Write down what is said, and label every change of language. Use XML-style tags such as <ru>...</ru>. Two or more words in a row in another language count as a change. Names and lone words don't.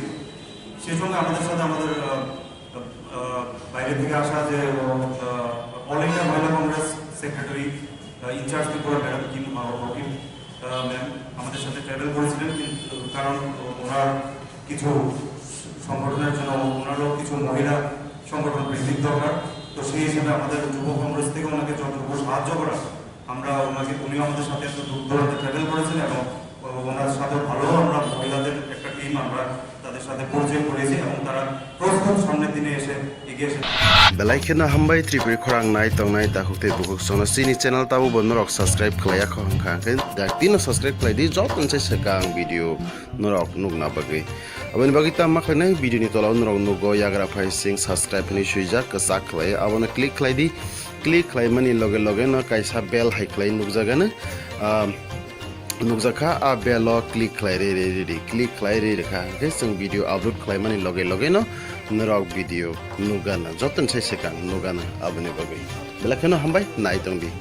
<bn>সেই সঙ্গে আমাদের সাথে আমাদের বাইরে থেকে আসা যে অল ইন্ডিয়া মহিলা কংগ্রেস</bn> <en>secretary in-charge</en> <bn>ত্রিপুরা ম্যাডাম রকিম ম্যাম আমাদের সাথে ট্রাভেল করেছিলেন, কারণ ওনার কিছু সংগঠনের জন্য ওনারও কিছু মহিলা সংগঠন বৃদ্ধির দরকার। তো তো সেই হিসেবে আমাদের যুব কংগ্রেস থেকে ওনাকে যতটুকু সাহায্য করা, আমরা উনিও আমাদের সাথে একটু দূর দূরান্তে ট্রাভেল করেছেন এবং ওনার সাথে ভালো আমরা মহিলাদের একটা টিম আমরা তাদের সাথে পরিচয় করেছি এবং তারা প্রস্তুত সামনের দিনে এসে এগিয়ে এসে</bn> <trp>belai khena hambai tripur khorang nai tongnai ta hukte buhuk sona sini channel tabu bonnorok subscribe khlaya khong khang da tino subscribe khlai di jotun se sekang video norok nugna bagi aboni bagi ta ma khlai video ni tola norok nugo yagra phai sing subscribe ni suija kasak khlai abona click khlai di click khlai mani loge loge no kaisa bell hai khlai nugjagana nukjaka a belo click khlai re click khlai re kha ke sing</trp> <en>video upload</en> <trp>khlai mani loge loge no norok video nugana joton sai sekang nugana aboni bagi belai khena hambai nai tongdi</trp>